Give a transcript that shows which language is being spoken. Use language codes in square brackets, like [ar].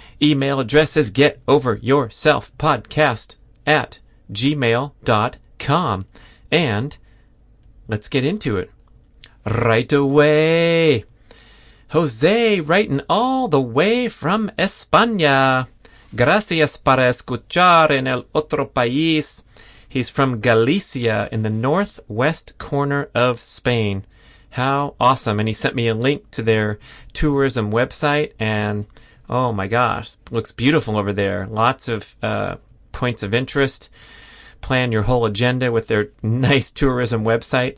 [en] Email address is getoveryourselfpodcast@gmail.com. And let's get into it right away. Jose writing all the way from España. [es] Gracias para escuchar en el otro país. [en] He's from Galicia in the northwest corner of Spain. How awesome. And he sent me a link to their tourism website, and oh my gosh, looks beautiful over there. Lots of points of interest. Plan your whole agenda with their nice tourism website.